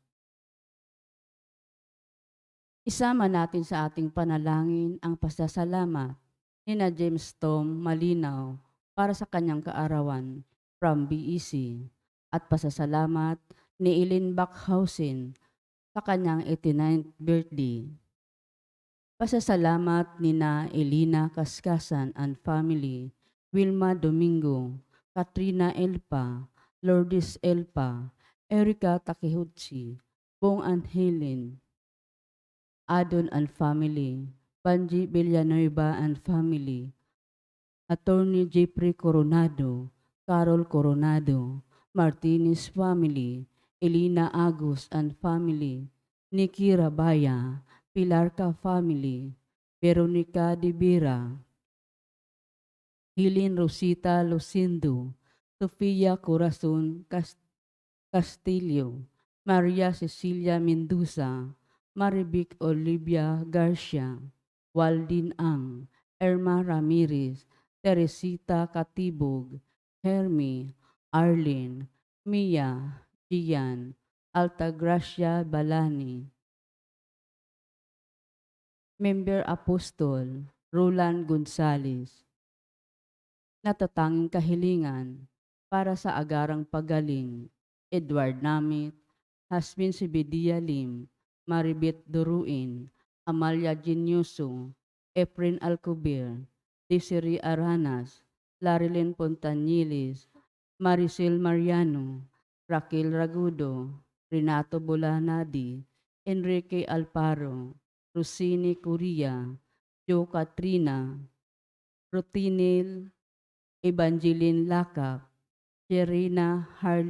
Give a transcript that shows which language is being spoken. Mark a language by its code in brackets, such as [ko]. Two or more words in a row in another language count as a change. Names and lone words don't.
[tl] Isama natin sa ating panalangin ang pasasalamat ni na James Tom Malinaw para sa kanyang kaarawan from BEC at pasasalamat ni Eileen Backhausen sa kanyang 89th birthday. Pasasalamat ni na Elina Kaskasan [en] and family, [tl] Wilma Domingo, Katrina Elpa, Lourdes Elpa, Erica Takehutsi, Bong and Helen, Adon [en] and family, [tl] Panji Villanueva [en] and family, [tl] Attorney Jeffrey Coronado, Carol Coronado, Martinez family, Elina Agus [en] and family, [tl] Nikki Rabaya, Pilarca family, Veronica de Vera, Hilin Rosita Lucindo, Sofia Corazon Castillo, Maria Cecilia Mendoza, Marivic Olivia Garcia, Waldin Ang, Erma Ramirez, Teresita Katibog, Hermi, Arlene, Mia, Gian, Altagracia Balani, Member Apostol, Roland Gonzales, natatanging kahilingan para sa agarang pagaling, Edward Namit, Hasmin Sibidia Lim, Maribeth Duruin, Amalia Genyoso, Efren Alcubir, Desiree Aranas, Larilyn Pontanilis, Maricel Mariano, Raquel Ragudo, Renato Bolanadi, Enrique Alparo, Rosini Curia, Jo Katrina, Rutinil Evangeline Lacap, Serena Harley